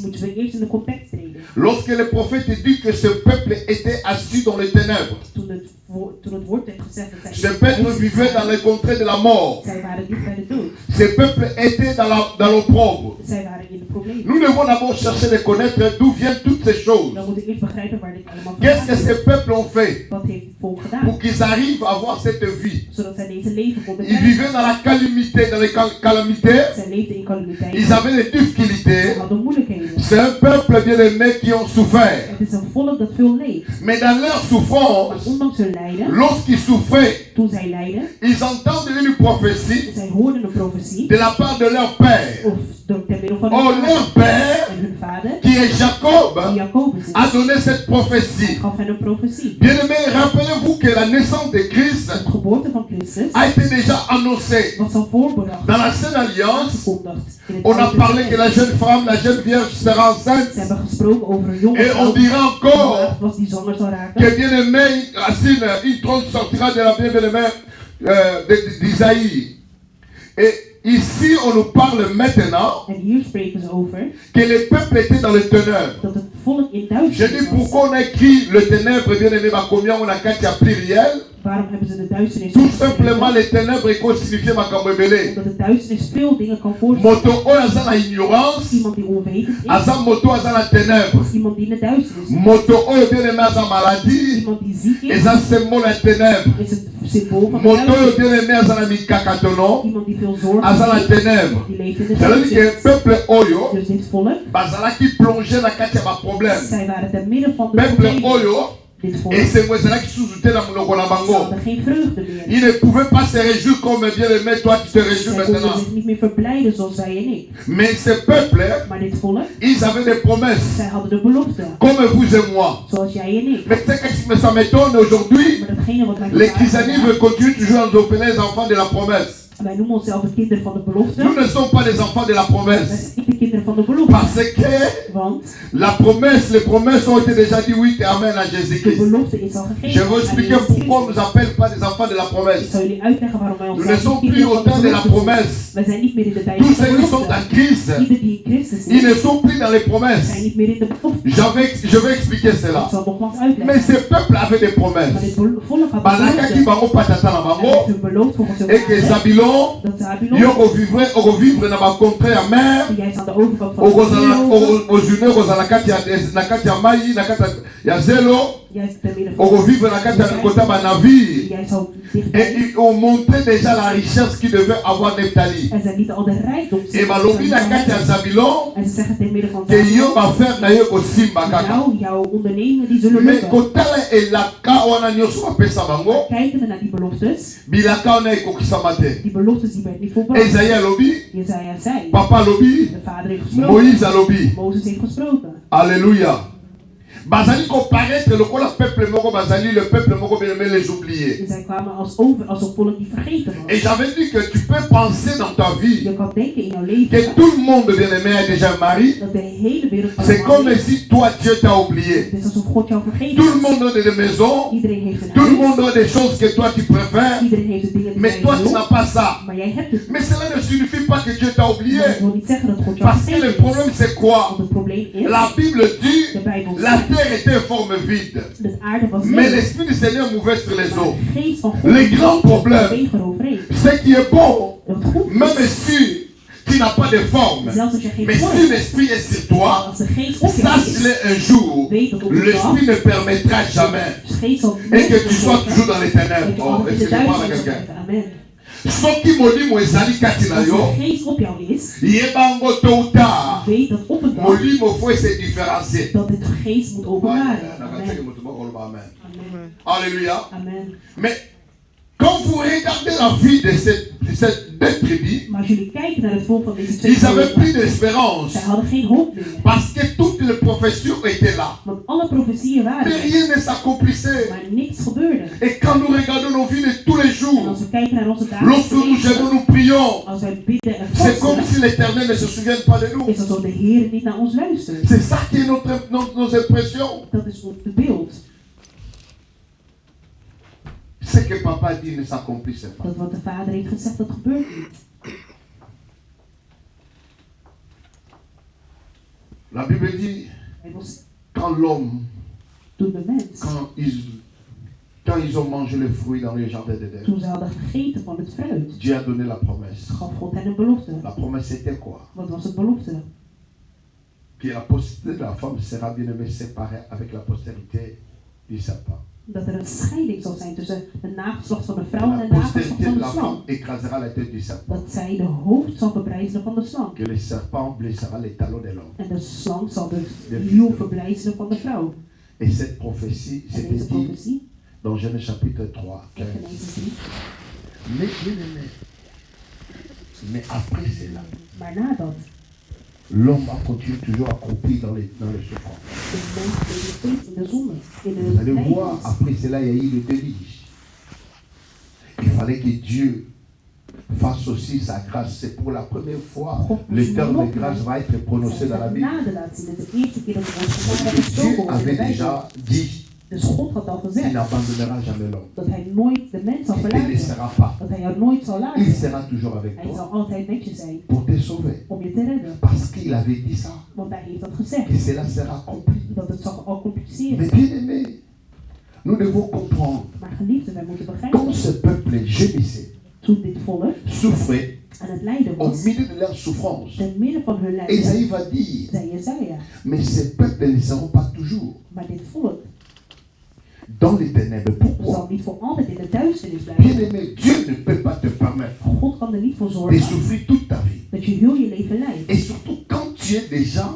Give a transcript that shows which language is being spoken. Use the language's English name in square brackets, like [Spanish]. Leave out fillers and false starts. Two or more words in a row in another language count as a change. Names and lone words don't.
[French] Lorsque le prophète dit que ce peuple était assis dans les ténèbres, ce peuple vivait dans les contrées de la mort. Ce peuple était dans l'opprobre. [Dutch] problemen. [French] Nous devons d'abord chercher de connaître d'où viennent toutes ces choses. [Dutch] Dan moet ik eerst begrijpen waar dit allemaal [French] Qu'est-ce que [Dutch] vandaan [French] ces peuples ont fait [Dutch] komt. Wat heeft het volk gedaan? [French] pour qu'ils arrivent à avoir cette vie? [Dutch] Zodat zij deze leven konden [French] Ils vivaient dans la calamité, dans les calamités. [Dutch] Zij leefden in calamiteit. [French] Ils avaient des difficultés. [Dutch] Ze hadden moeilijkheden. [French] C'est un peuple bien aimé qui ont souffert. [Dutch] Het is een volk dat veel leeft. [French] Mais dans leur [Dutch] Maar [French] souffrance, [Dutch] ondanks hun lijden, [French] lorsqu'ils souffraient, [Dutch] toen zij lijden, [French] ils entendent une prophétie [Dutch] zij hoorden een profetie. [French] de la part de leur père. [Dutch] Of door ten middel van Oh, hun [French] leur [Dutch] vader. [French] père, [Dutch] En hun vader, [French] qui est Jacob, [Dutch] die Jacobus is, [French] a donné cette prophétie. [Dutch] gaf hen een profetie. [French] Bien-aimés, rappelez-vous que la naissance de Christ [Dutch] De geboorte van Christus [French] a été déjà annoncée. [Dutch] was al voorbedacht. [French] Dans l'ancienne alliance, [Dutch] Aangekondigd in het [French] on a [Dutch] Oude [French] parlé que [Dutch] Testament. [French] la jeune femme, la jeune vierge sera [Dutch] Ze [French] enceinte. [Dutch] hebben gesproken over een jonge [French] Et on [Dutch] vrouw [French] dira encore [Dutch] was die zwanger zou raken. [French] que bien-aimé, Racine, une trône sortira de la bien-aimée d'Isaïe. Et ici, on nous parle maintenant [Dutch] En hier spreken ze over [French] que les peuples étaient dans les ténèbres. [Dutch] dat het volk in [French] Je [Dutch] duisternis [French] dis [Dutch] was. [French] pourquoi on a écrit le ténèbre, bien-aimé, combien on a quatre à pluriel. [Dutch] Waarom hebben ze de duisternis [French] Tout [Dutch] geschreven? [French] simplement, les ténèbres est signifié Makambebele. [Dutch] Omdat de duisternis veel dingen kan voorstellen. [Lingala] Moto oyo aza na ignorance, [Dutch] Iemand die onwetend is, [Lingala] aza moto aza na ténèbre. [Dutch] iemand die in de duisternis is, [Lingala] Moto oyo bien-aimé aza maladie, [Dutch] iemand die ziek is, [Lingala] eza symbole ya ténèbre. [Dutch] is het symbool van de [Lingala] Moto oyo [Dutch] duisternis. [Lingala] bien-aimé aza na mikakatono, [Dutch] Iemand die veel zorgen [Lingala] aza na [Dutch] heeft, [Lingala] ténèbre. [Dutch] die leeft in de [French] Ça veut dire que [Dutch] duisternis. [Lingala] peuple oyo [Dutch] Dus dit volk, [Lingala] bazalaki plongé na kati ya baproblème. [Dutch] zij waren te midden van de [Lingala] Peuple [Dutch] problemen. [Lingala] oyo [Dutch] Dit volk, [Lingala] esengo ezalaki susu te na monoko na [Dutch] ze [Lingala] bango. [Dutch] hadden geen vreugde meer. [French] Ils ne pouvaient pas se réjouir comme bien-aimé, toi tu te réjouis [Dutch] Zij konden [French] maintenant. [Dutch] zich niet meer verblijden zoals zij en ik. [French] Mais ces peuples, [Dutch] Maar dit volk, [French] ils avaient des promesses, [Dutch] zij hadden de belofte. [French] comme vous et moi. [Dutch] Zoals jij en ik. [French] Mais c'est que ça m'étonne aujourd'hui, [Dutch] Maar datgene wat wij [French] les [Dutch] vandaag [French] christianismes [Dutch] gedaan, [French] continuent toujours à nous opérer les enfants de la promesse. [Dutch] wij noemen onszelf de kinderen van de belofte. [French] Nous ne sommes pas des enfants de la [Dutch] Wij [French] promesse. [Dutch] zijn niet de kinderen van de belofte. [French] Parce que [Dutch] Want [French] la promesse, les promesses ont été déjà dit oui et amen à [Dutch] de [French] Jésus-Christ. [Dutch] belofte is al gegeven. [French] Je vais [Dutch] aan [French] expliquer [Dutch] Jezus [French] pourquoi on ne [Dutch] Christus. [French] nous appelle pas des enfants de la [Dutch] Ik [French] promesse. [Dutch] zal jullie uitleggen waarom wij [French] Nous [Dutch] onszelf [French] ne sommes [Dutch] niet [French] plus [Dutch] kinderen [French] au [Dutch] van [French] temps [Dutch] de [French] de la [Dutch] belofte noemen. [French] promesse. [Dutch] Wij zijn niet meer in de tijd [French] Tous [Dutch] van [French] ceux [Dutch] de [French] qui sont [Dutch] belofte. [French] en Christ, [Dutch] Ieder die in Christus [French] ils ne [Dutch] is, [French] sont plus dans les [Dutch] zijn [French] promesses. [Dutch] niet meer in de belofte. [French] Je vais expliquer [Dutch] Ik [French] cela. [Dutch] zal nogmaals [French] Mais [Dutch] uitleggen. [French] ces peuples avaient des [Dutch] Maar [French] promesses. [Dutch] dit volk had [Lingala] Balakaki [Dutch] belofte. [Lingala] bango patata na [Dutch] En [Lingala] bango. [Dutch] heeft hun beloofd volgens hun [French] Et que [Dutch] vader [French] Zabulon, [Dutch] dat Zabulon, [Lingala] yo revivre na bacontrée ya mer. [Dutch] die jij is aan de overkant van de wereld, [Lingala] ozune kozala na kati ya mai na kati ya zelo [Dutch] jij is ten midden van [Lingala] okovivre na kati ya kota banavire. [Dutch] jij zal [French] Et [Dutch] dichtbij. [French] ils ont montré déjà la richesse qu'ils devaient avoir Nephtali. [Dutch] En zij lieten al de rijkdom zien. [Lingala] Et balobi na kati ya Zabulon [Dutch] En ze zeggen ten midden van [Lingala] ke yo [Dutch] Zabulon, [Lingala] bafere na yo kosimba kaka. [Dutch] nou, jouw ondernemingen die zullen [Lingala] Mais [Dutch] lukken. [Lingala] kotala elaka wana nyonso bapesa bango [Dutch] Kijkende naar die beloftes, [Lingala] bilaka wana ekokisama te. [Dutch] die beloftes die werden niet volbracht. [Lingala] Ezaïe alobi, [Dutch] Jezaja zei, [Lingala] papa alobi, [Dutch] de vader heeft gesproken, [Lingala] Moïse alobi. [Dutch] Mozes heeft gesproken. [French] Alléluia. [Lingala] Bazali comparaître lokola peuple moko bazali [French] le peuple [Lingala] moko [French] bien aimé les oublier. [Dutch] En zij kwamen als een volk die vergeten [French] Et [Dutch] was. [French] j'avais dit que tu peux penser dans ta vie [Dutch] Je kan denken in jouw [French] que [Dutch] leven [French] tout le monde bien aimé a déjà un mari. [Dutch] dat de hele wereld [French] C'est [Dutch] allemaal [French] comme [Dutch] is. [French] si toi Dieu t'a oublié. [Dutch] Het is alsof God jou vergeten [French] Tout le [Dutch] is. [French] monde a des maisons, [Dutch] Iedereen heeft een [French] tout le [Dutch] huis, [French] monde a des choses que toi tu préfères, [Dutch] iedereen heeft de dingen die [French] mais [Dutch] jij [French] toi tu [Dutch] wil, [French] n'as pas ça. [Dutch] maar jij hebt het. [French] Mais cela ne signifie pas que Dieu t'a oublié. [Dutch] Maar dat wil niet zeggen dat God jou [French] Parce que le [Dutch] vergeten [French] problème [Dutch] is. [French] c'est quoi? [Dutch] Want het probleem is, [French] La Bible dit [Dutch] de Bijbel [French] la [Dutch] zegt, [French] terre était en forme vide, [Dutch] de aarde was [French] mais [Dutch] leeg, [French] l'Esprit du Seigneur mouvait sur les [Dutch] maar [French] eaux. [Dutch] de geest van God [French] Les grands problèmes, [Dutch] beweegt eroverheen. [French] ce qui est bon, [Dutch] Wat goed [French] même [Dutch] is, [French] si tu n'as pas de forme, [Dutch] zelfs als je geen [French] mais [Dutch] vorm [French] si [Dutch] hebt, [French] l'Esprit est sur toi, [Dutch] als de geest op jou is, [French] sache-le un jour, l'Esprit ne permettra jamais [Dutch] de geest zal [French] et que tu sois [Dutch] nooit [French] toujours dans les [Dutch] dat [French] ténèbres. [Dutch] je Oh, altijd in [French] est-ce [Dutch] de [French] que je parle à [Dutch] duisternis zal [French] quelqu'un? [Dutch] blijven. [French] Amen. [Lingala] Soki molimo ezali kati na [Dutch] Als [Lingala] yo, [Dutch] de geest op jou is, [Lingala] yebango [French] tôt ou tard, [Dutch] weet dat op een dag [French] molimo faut se différencier. [Dutch] dat het geest moet openbaren. [French] Amen. Amen. Amen. Alléluia. Amen. Mais quand vous regardez la vie de cette deux tribus, [Dutch] Maar als jullie kijken naar het volk van deze twee [French] ils avaient [Dutch] volken, [French] plus d'espérance [Dutch] zij hadden geen hoop meer. [French] parce que toutes les professions étaient là. [Dutch] Want alle profetieën waren [French] Mais [Dutch] er, [French] rien ne s'accomplissait. [Dutch] maar niks gebeurde. [French] Et quand nous regardons nos vies de tous les [Dutch] En [French] jours, [Dutch] als we kijken naar onze [French] lorsque [Dutch] dagelijkse [French] nous jeûnons, [Dutch] leven, [French] nous prions, [Dutch] als wij bidden en [French] c'est comme [Dutch] vasten, [French] si l'Éternel ne se souvient pas de nous. [Dutch] is alsof de Heer niet naar ons luistert. [French] C'est ça qui est nos impressions. [Dutch] Dat is ons beeld. [French] Ce que papa dit ne s'accomplissait pas. [Dutch] Dat wat de Vader heeft gezegd, dat gebeurt niet. [French] La Bible dit, [Dutch] Hij was [French] quand l'homme, [Dutch] toen de mens, [French] quand ils ont mangé le fruit dans le jardin d'Éden, [Dutch] toen ze hadden gegeten van het fruit, [French] Dieu a donné la promesse. [Dutch] gaf God hen een belofte. [French] La promesse c'était quoi? [Dutch] Wat was het belofte? [French] que la postérité de la femme sera bien aimée séparée avec la postérité du serpent. [Dutch] Dat een scheiding zal zijn tussen de nageslacht van de vrouw en [French] La [Dutch] de nageslacht [French] postérité [Dutch] van [French] de [Dutch] de [French] la [Dutch] slang. [French] femme écrasera la tête du serpent. [Dutch] Dat zij de hoofd zal verbrijzelen van de slang. [French] Que le serpent blessera les talons de l'homme. [Dutch] En de slang zal de hiel verbrijzelen van de vrouw. [French] Et cette prophétie, [Dutch] En [French] c'était [Dutch] deze dit profetie, [French] dans Genèse chapitre 3. [Dutch] in Genesis 3. [French] Mais bien aimé, mais après cela, [Dutch] Maar nadat, [French] l'homme a continué toujours à croupir dans les souffrances. [Dutch] de mens bleef steeds in de zonde, in [French] Vous [Dutch] de [French] allez voir, [Dutch] lijdens. [French] après cela, il y a eu le déluge. Il fallait que Dieu fasse aussi sa grâce. C'est pour la première fois le terme de grâce va être prononcé dans la Bible. [Dutch] Genade laat zien. Het is de eerste keer dat we ons genade hebben [French] Dieu [Dutch] gesproken in de [French] avait [Dutch] Bijbel. [French] déjà dit [Dutch] Dus God had al [French] qu'il [Dutch] gezegd [French] n'abandonnera jamais l'homme. [Dutch] dat hij nooit de mens zal [French] Il ne te [Dutch] verlaten. [French] laissera pas. [Dutch] Dat hij jou nooit zal [French] Il [Dutch] laten. [French] sera toujours avec [Dutch] Hij zal [French] toi [Dutch] altijd met je zijn [French] pour te sauver. [Dutch] om je te redden. [French] Parce qu'il avait dit ça. [Dutch] Want hij heeft dat gezegd. [French] Et cela sera accompli. [Dutch] Dat het zal al compliceren. [French] Mais bien aimé, nous devons comprendre. [Dutch] Maar geliefden, wij moeten begrijpen. [French] Quand ce peuple gémissait, [Dutch] Toen dit volk [French] souffrait, [Dutch] aan het lijden [French] au [Dutch] was, [French] milieu de leur souffrance, [Dutch] te midden van hun lijden, [French] Esaïe va dire, [Dutch] zei Jesaja. [French] mais ces peuples ne seront pas toujours [Dutch] Maar dit volk [French] dans les ténèbres. [Dutch] zal [French] Pourquoi? [Dutch] niet voor altijd in de duisternis [French] Bien [Dutch] blijven. [French] aimé, Dieu ne peut pas te permettre [Dutch] God kan er niet voor [French] de [Dutch] zorgen [French] souffrir toute ta vie. [Dutch] dat je heel je leven lijdt. [French] Et surtout quand tu es déjà